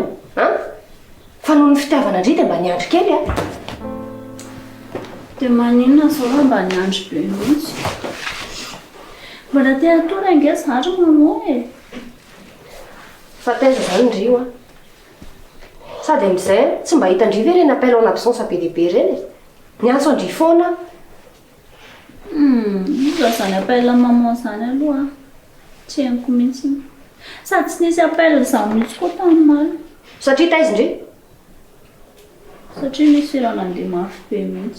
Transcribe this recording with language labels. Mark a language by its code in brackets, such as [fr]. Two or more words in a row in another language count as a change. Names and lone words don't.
[mg] Fa noho ny fitiavana indry dia mba niandry kely a. Dia maninona zao raha mba niandry be mihitsy. Mbola te atory ange zary maman e. Fa taiza zany ndrio a. Sady amin'izay tsy mba hita ndry ve reny [fr] appel en absence [mg] be lehibe reny. Niantso andry foana. Iza zany [fr] appel maman [mg] zany aloha. Tsy haiko mihitsy. Sady tsy nisy appel izany mihitsy koa tamin'ny maly. Satria taiza indry? Satria nisy raha nandeha mafy be mihitsy.